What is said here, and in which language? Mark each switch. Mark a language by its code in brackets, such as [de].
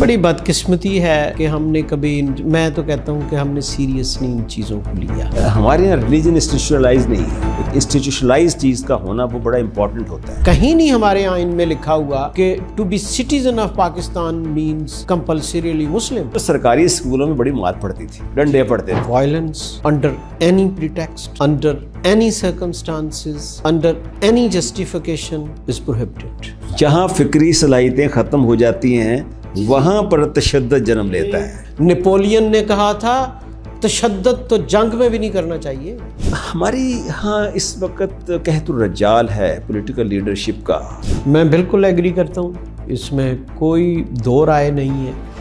[ur] بڑی بدقسمتی ہے کہ ہم نے کبھی، میں تو کہتا ہوں کہ ہم نے سیریس نہیں ان چیزوں کو لیا۔ ہمارے یہاں ریلیجن انسٹیٹیوشنلائز نہیں ہے، ایک انسٹیٹیوشنلائز چیز کا ہونا وہ بڑا امپورٹنٹ ہوتا ہے۔ کہیں نہیں ہمارے آئین میں لکھا ہوا کہ [en] To be citizen of Pakistan means compulsorily Muslim. [ur] سرکاری اسکولوں میں بڑی مات پڑتی تھی، ڈنڈے پڑتے تھے۔ [en] Violence under any pretext, under any circumstances, under any justification is prohibited. [ur] جہاں فکری صلاحیتیں ختم ہو جاتی ہیں وہاں پر تشدد جنم لیتا ہے۔ نپولین نے کہا تھا تشدد تو جنگ میں بھی نہیں کرنا چاہیے۔ ہماری ہاں اس وقت قحط الرجال ہے پولیٹیکل لیڈرشپ کا۔ میں بالکل ایگری کرتا ہوں، اس میں کوئی دو رائے نہیں ہے۔